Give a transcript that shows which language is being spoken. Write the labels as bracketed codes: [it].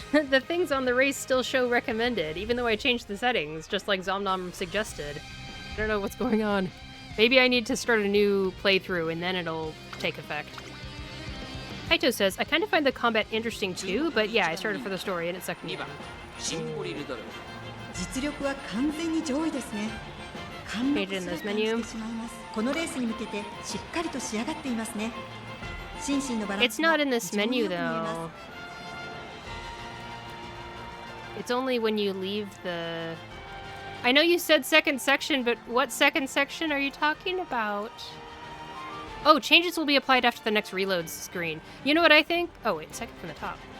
[en] The things on the race still show recommended, even though I changed the settings, just like Zomnom suggested. I don't know what's going on. Maybe I need to start a new playthrough and then it'll take effect. Kaito says, I kind of find the combat interesting too, but yeah, I started for the story and it sucked me in. [ja] 実力は完全に上位ですね。 [en] Page in this menu. [ja] このレースに向けてしっかりと仕上がっていますね。 [en] It's not in this menu though. It's only when you leave the... I know you said second section, but what second section are you talking about? Oh, changes will be applied after the next reload screen. You know what I think? Oh wait, second from the top.